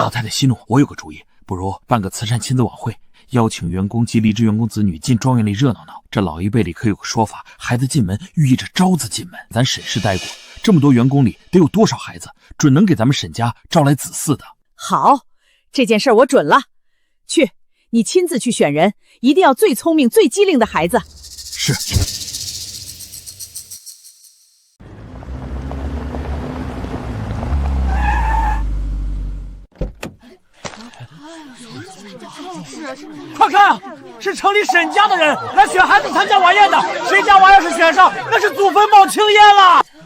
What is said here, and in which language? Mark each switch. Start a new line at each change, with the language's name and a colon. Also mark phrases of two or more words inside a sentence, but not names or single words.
Chinese: 老太太息怒，我有個主意，不如辦個慈善親子晚會，邀請員工及離職員工子女進莊園裡熱鬧鬧。這老一輩裡可有個說法，孩子進門寓意着招子進門。咱沈氏待過，這麼多員工裡得有多少孩子，準能給咱們沈家招來子嗣的。好，這件事我準了。去，你親自去選人，一定要最聰明最機靈的孩子。是。快看，是城裡沈家的人來選孩子參加晚宴的，誰家娃要是選上，那是祖墳冒青煙了。